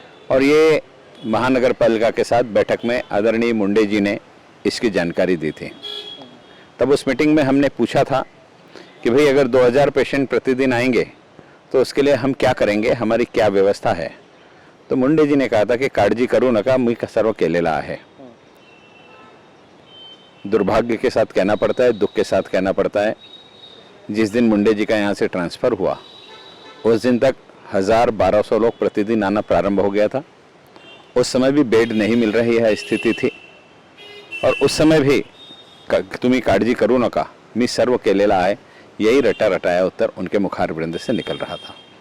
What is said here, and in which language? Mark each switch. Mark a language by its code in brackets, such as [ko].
[hi] और ये महानगर पालिका के साथ बैठक में आदरणीय मुंडे जी ने इसकी जानकारी दी थी। तब उस मीटिंग में हमने पूछा था कि भाई अगर 2000 पेशेंट प्रतिदिन आएंगे तो उसके लिए हम क्या करेंगे, हमारी क्या व्यवस्था है। तो मुंडे जी ने कहा था कि [mr] काळजी करू नका, मी सर्व केलेला आहे। [hi] दुर्भाग्य के साथ कहना पड़ता है, दुख के साथ कहना पड़ता है, जिस दिन मुंडे जी का यहाँ से ट्रांसफ़र हुआ उस दिन तक 1000-1200 लोग प्रतिदिन आना प्रारंभ हो गया था। उस समय भी बेड नहीं मिल रही है स्थिति थी और उस समय भी [mr] तुम्ही काळजी करू नका, मी सर्व केलेला आहे, [hi] यही रटा रटाया उत्तर उनके मुखारविंद से निकल रहा था।